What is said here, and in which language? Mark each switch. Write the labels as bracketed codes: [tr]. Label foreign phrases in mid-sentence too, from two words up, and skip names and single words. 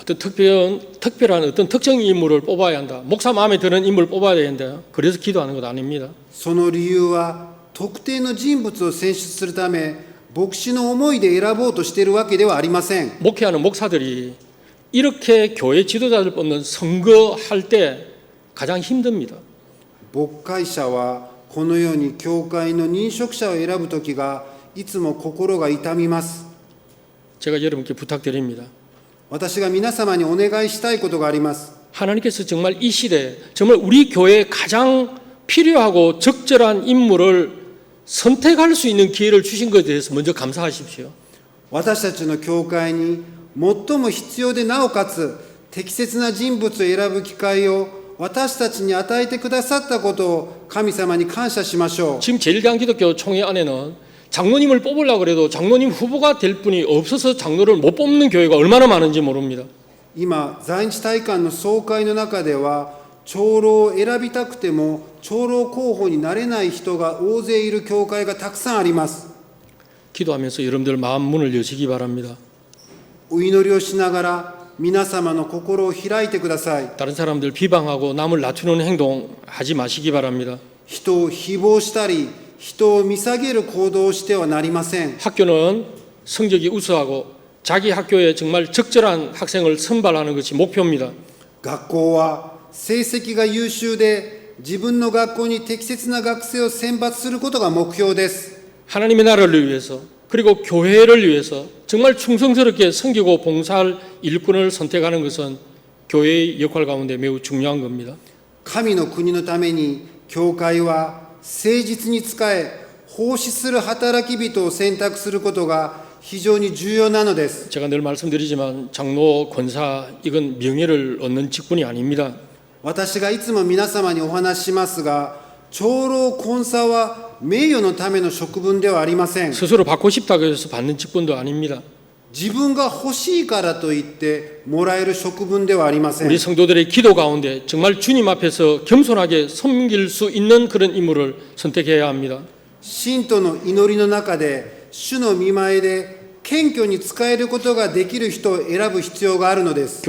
[ko] 어떤 특별한 어떤 특정 인물을 뽑아야 한다. 목사 마음에 드는 인물을 뽑아야 된다. 그래서 기도하는 것 아닙니다. [ja] その理由は特定の人物を選出するため牧師の思いで選ぼうとしているわけではありません。 [ko] 목회하는 목사들이 이렇게 교회 지도자를 뽑는 선거할 때 가장 힘듭니다. [ja] 牧会者はこのように教会の認職者を選ぶときがいつも心が痛みます。 [ko] 제가 여러분께 부탁드립니다. [ja] 私が皆様にお願いしたいことがあります。 [ko] 하나님께서 정말 이 시대에 정말 우리 교회에 가장 필요하고 적절한 인물을 선택할 수 있는 기회를 주신 것에 대해서 먼저 감사하십시오. [ja] 私たちの教会に最も必要でなおかつ適切な人物を選ぶ機会を私たちに与えてくださったことを神様に感謝しましょう。 [ko] 지금 제1대한기독교 총회 안에는 장로님을 뽑으려고 해도 장로님 후보가 될 분이 없어서 장로를 못 뽑는 교회가 얼마나 많은지 모릅니다. [ja] 今在日体館の総会の中では長老を選びたくても長老候補になれない人が大勢いる教会がたくさんあります。 [ko] 기도하면서 여러분들 마음 문을 여시기 바랍니다. [ja] お祈りをしながら皆様の心を開いてください。 [ko] 다른 사람들 비방하고 남을 낮추는 행동 하지 마시기 바랍니다. [ja] 人を誹謗したり人を見下げる行動をしてはなりません。 [ko] 학교는 성적이 우수하고 자기 학교에 정말 적절한 학생을 선발하는 것이 목표입니다. [ja] 学校は成績が優秀で自分の学校に適切な学生を選抜することが目標です。 [ko] 하나님의 나라를 위해서 그리고 교회를 위해서 정말 충성스럽게 섬기고 봉사할 일꾼을 선택하는 것은 교회의 역할 가운데 매우 중요한 겁니다. [ja] 神の国のために教会は誠実に仕え奉仕する働き人を選択することが非常に重要なのです。 [ko] 제가 늘 말씀드리지만 장로, 권사 이건 명예를 얻는 직분이 아닙니다. [ja] 私がいつも皆様にお話ししますが、長老コンサは名誉のための職分ではありません。 [ko] 스스로 받고 싶다고 해서 받는 직분도 아닙니다. [ja] 自分が欲しいからといってもらえる職分ではありません。 [ko] 우리 성도들의 기도 가운데 정말 주님 앞에서 겸손하게 섬길 수 있는 그런 인물을 선택해야 합니다. [ja] 信徒の祈りの中で主の御前で謙虚に仕えることができる人を選ぶ必要があるのです。